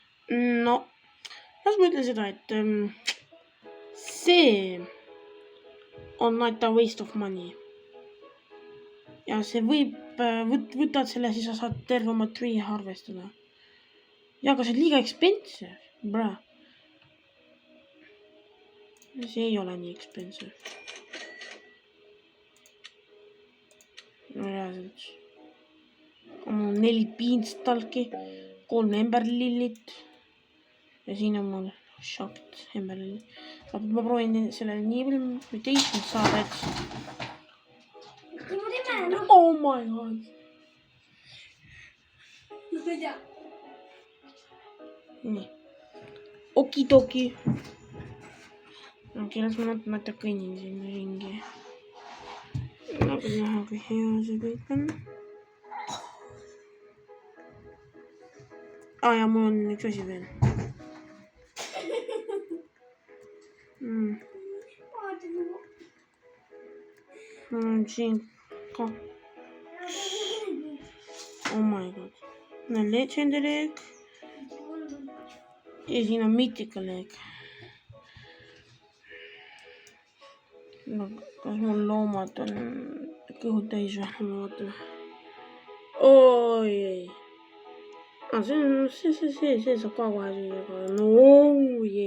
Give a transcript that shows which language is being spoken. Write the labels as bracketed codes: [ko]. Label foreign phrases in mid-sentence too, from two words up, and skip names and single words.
[et] no, las ma ütlen seda, et see on [en] not a waste of money. [et] Ja see võib, võtad selle, siis sa saad terve oma tree harvestada. Ja aga see on liiga expensive, bra. See ei ole nii expensive. No reaalselt. Mul on 4 beanstalki, 3 emberlillit. Ja siin on mul shocked emberlillit. Ma proovin selle nii palju mutation saada, et... [en] Oh my god. [et] Nii. Okidoki. Okei, las ma natuke kõnnin siin ringi. Aga näha, kui hea see kõik on. Ja mul on üks asi veel. Mul on siin 2. [en] Oh my god. No legendary egg. [et] Ja siin on [en] mythical egg. [et] No, kas mul loomad on kõhud täis või? Ma vaatan. Oi ei. See saab ka kohe süüa. No ei.